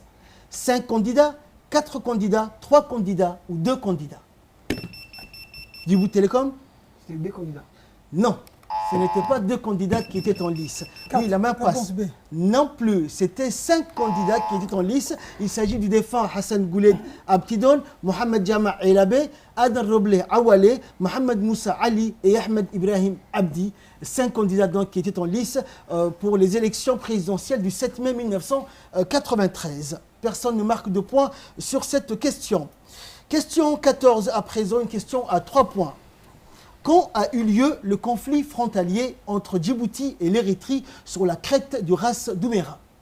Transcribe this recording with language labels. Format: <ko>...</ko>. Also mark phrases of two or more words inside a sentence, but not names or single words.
<fr>5 candidats, 4 candidats, 3 candidats ou 2 candidats? Djibouti Télécom? C'était des candidats. Non, ce n'était pas 2 candidats qui étaient en lice. Oui, la main passe. Réponse B. Non plus, c'était 5 candidats qui étaient en lice. Il s'agit du défunt Hassan Gouled Abtidon, Mohamed Jama Elabé, Adan Roble Awale, Mohamed Moussa Ali et Ahmed Ibrahim Abdi. 5 candidats donc qui étaient en lice pour les élections présidentielles du 7 mai 1993. Personne ne marque de points sur cette question. Question 14 à présent, une question à 3 points. Quand a eu lieu le conflit frontalier entre Djibouti et l'Érythrée sur la crête du Ras Douméra?</fr>